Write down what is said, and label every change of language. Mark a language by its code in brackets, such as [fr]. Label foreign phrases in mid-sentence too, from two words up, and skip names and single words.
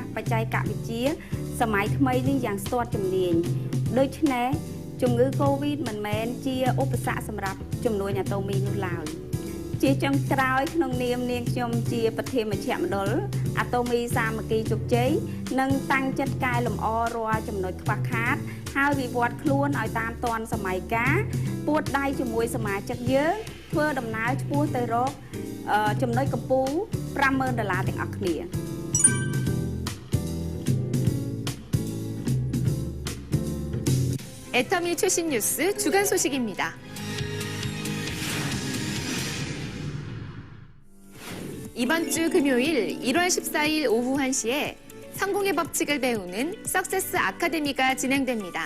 [km] បច្ចេកវិទ្យាសម័យថ្មីនេះយ៉ាងស្ទាត់ជំនាញដូច្នេះជំងឺ Covid មិនមែនជាឧបសគ្គសម្រាប់ជំនួញអាតូមីនោះឡើយជាចុងក្រោយក្នុងនាមនាងខ្ញុំជាប្រធានមជ្ឈមណ្ឌលអាតូមីសាមគ្គីជោគជ័យនិងតាំងចិត្តកែលម្អរាល់ចំណុចខ្វះខាតហើយវិវត្តខ្លួនឲ្យតាមទាន់សម័យកាលពួតដៃជាមួយសមាជិកយើងធ្វើដំណើរឆ្ពោះទៅរកចំណុចកម្ពូល$50,000ទាំងអស់គ្នា [ko] 애터미 최신 뉴스 주간 소식입니다. 이번 주 금요일 1월 14일 오후 1시에 성공의 법칙을 배우는 석세스 아카데미가 진행됩니다.